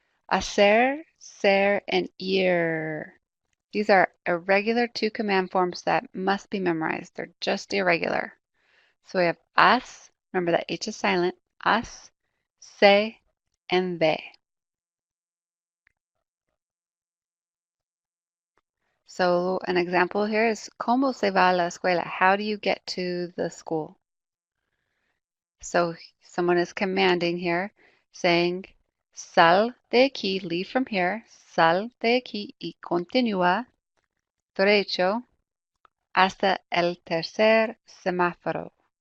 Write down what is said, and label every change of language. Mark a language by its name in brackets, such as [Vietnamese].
[English] Hacer, ser, and ir. These are irregular two command forms that must be memorized. They're just irregular. So we have haz, remember that H is silent, haz, se, and ve. So an example here is, [Spanish] ¿Cómo se va a la escuela? [English] How do you get to the school? So someone is commanding here, saying, [Spanish] sal de aquí, [English] leave from here, [Spanish] sal de aquí y continúa derecho hasta el tercer semáforo.